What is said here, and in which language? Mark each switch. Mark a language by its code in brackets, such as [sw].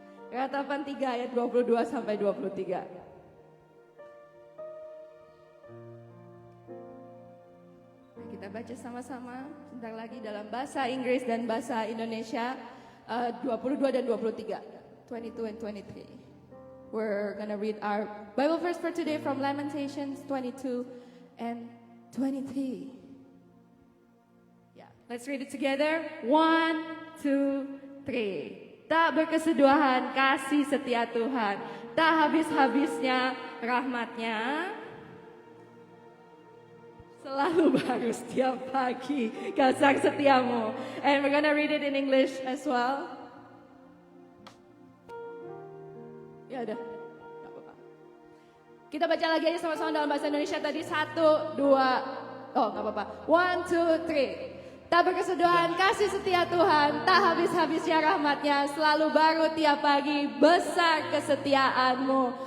[id] Ratapan 3 ayat 22 sampai 23. Nah, kita baca sama-sama sebentar lagi dalam bahasa Inggris dan bahasa Indonesia 22 dan 23. [en] 22 and 23. We're gonna read our Bible verse for today from Lamentations 22 and 23. Let's read it together. 1, 2, 3. [id] Tak berkesudahan kasih setia Tuhan, tak habis-habisnya rahmatnya, selalu baru setiap pagi kasih setiamu. [en] And we're gonna read it in English as well. [id] Ya udah, gak apa-apa. Kita baca lagi aja sama-sama dalam bahasa Indonesia tadi. 1, 2, gak apa-apa. 1, 2, 3. Tak berkesudahan kasih setia Tuhan, tak habis-habisnya rahmatnya, selalu baru tiap pagi, besar kesetiaanmu.